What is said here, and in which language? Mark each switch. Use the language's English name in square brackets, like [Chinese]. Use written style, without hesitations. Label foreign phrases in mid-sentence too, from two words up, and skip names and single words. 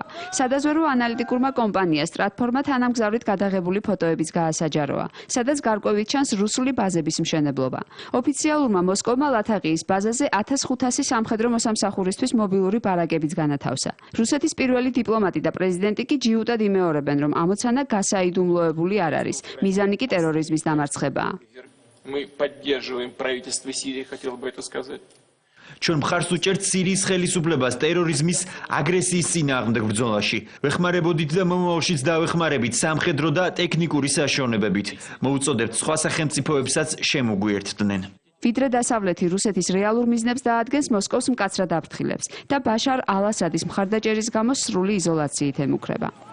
[Georgian] სადაზვერვო ანალიტიკურმა კომპანია სტრატფორმა თანამგზავრით გადაღებული ფოტოებიც გაასაჯაროა, სადაც გარკვევით ჩანს რუსული ბაზების მშენებლობა. ოფიციალურმა მოსკოვმა ლათაღიის ბაზაზე 1500 სამხედრო მოსამსახურისთვის მობილური ბარაკებიც განათავსა. რუსეთის პირველი დიპლომატი და პრეზიდენტი კი ჯიუტად იმეორებენ, რომ ამოცანა გასაიდუმლოებული არ არის. მიზანი კი ტერორიზმის დამარცხებაა. [Russian] Мы поддерживаем правительство Сирии, хотел бы это сказать. [Georgian] ჩვენ მხარს უჭერთ სირიის ხელისუფლებას ტერორიზმის აგრესიის წინააღმდეგ ბრძოლაში. ვეხმარებოდით და მომავალშიც დავეხმარებით სამხედრო და ტექნიკური საშუალებებით. მოუწოდებთ სხვა სახელმწიფოებსაც შემოგვიერთდნენ. ვიდრე დასავლეთი რუსეთის რეალურ მიზნებს დაადგენს, მოსკოვს მკაცრად აფრთხილებს და ბაშარ ალ-ასადის მხარდაჭერის გამო სრული იზოლაციით ემუქრება.